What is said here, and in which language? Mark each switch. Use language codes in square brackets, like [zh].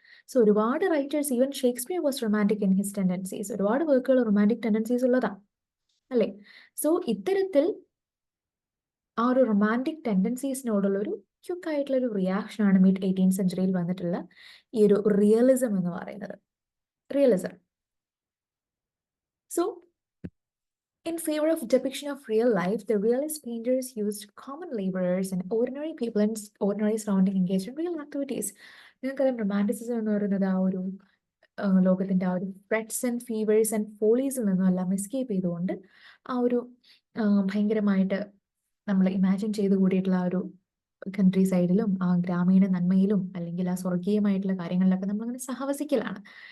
[ml] So ഒരുപാട് writers, [en] even Shakespeare was romantic in his tendencies, [ml] ഒരുപാട് വർക്കുകൾ റൊമാൻറ്റിക് ടെൻഡൻസീസ് ഉള്ളതാണ്, അല്ലേ? സോ ഇത്തരത്തിൽ ആ ഒരു റൊമാൻറ്റിക് ടെൻഡൻസീസിനോടുള്ള ഒരു ക്യുക്ക് ആയിട്ടുള്ള ഒരു റിയാക്ഷൻ ആണ് മിഡ് 18th സെഞ്ചുറിയിൽ വന്നിട്ടുള്ള ഈ ഒരു റിയലിസം എന്ന് പറയുന്നത്. Realism. [en] So in favor of depiction of real life, the realist painters used common laborers and ordinary people in ordinary surrounding engaged in real activities. [ml] നിങ്ങൾക്കറിയാം, റൊമാൻറ്റിസിസം എന്ന് പറയുന്നത് ആ ഒരു ലോകത്തിന്റെ ആ ഒരു ഫ്രെറ്റ്സ് ആൻഡ് ഫീവേഴ്സ് ആൻഡ് ഫോളീസിൽ നിന്നും എല്ലാം എസ്കേപ്പ് ചെയ്തുകൊണ്ട് ആ ഒരു ഭയങ്കരമായിട്ട് നമ്മൾ ഇമാജിൻ ചെയ്ത് കൂടിയിട്ടുള്ള ആ ഒരു കൺട്രി സൈഡിലും ആ ഗ്രാമീണ നന്മയിലും അല്ലെങ്കിൽ ആ സ്വർഗീയമായിട്ടുള്ള കാര്യങ്ങളിലൊക്കെ നമ്മളങ്ങനെ സഹവസിക്കലാണ്.